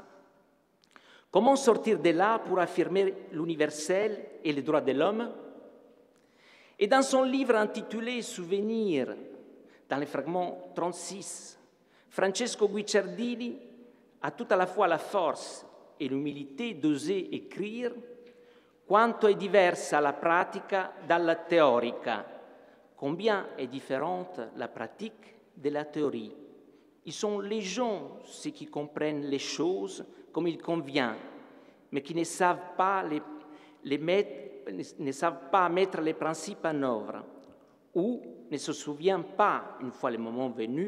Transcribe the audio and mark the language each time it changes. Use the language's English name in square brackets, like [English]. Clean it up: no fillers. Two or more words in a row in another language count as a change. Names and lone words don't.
[French] Comment sortir de là pour affirmer l'universel et les droits de l'homme? Et dans son livre intitulé « Souvenirs », dans le fragment 36, Francesco Guicciardini a tout à la fois la force e l'umilité d'oser écrire [Italian] quanto è diversa la pratica dalla teorica, [French] combien est différente la pratique de la théorie. Ils sont les gens, ceux qui comprennent les choses comme il convient, mais qui ne savent pas mettre les principes en œuvre, ou ne se souviennent pas, une fois le moment venu.